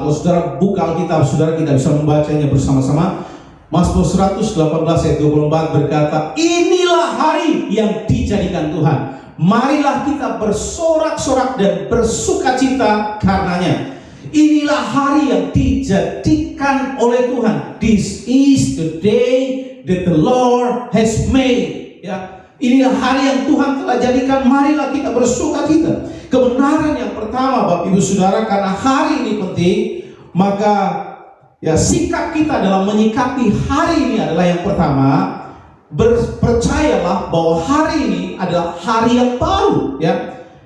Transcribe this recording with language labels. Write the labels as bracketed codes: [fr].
[id] Kalau saudara buka Alkitab, saudara kita bisa membacanya bersama-sama. Mazmur 118 ayat 24 berkata, inilah hari yang dijadikan Tuhan, marilah kita bersorak-sorak dan bersukacita karenanya. Inilah hari yang dijadikan oleh Tuhan. [en] This is the day that the Lord has made. [id] Ya, inilah hari yang Tuhan telah jadikan, marilah kita bersukacita. Kebenaran yang pertama Bapak Ibu Saudara, karena hari ini penting, maka ya sikap kita dalam menyikapi hari ini adalah yang pertama, percayalah bahwa hari ini adalah hari yang baru, ya.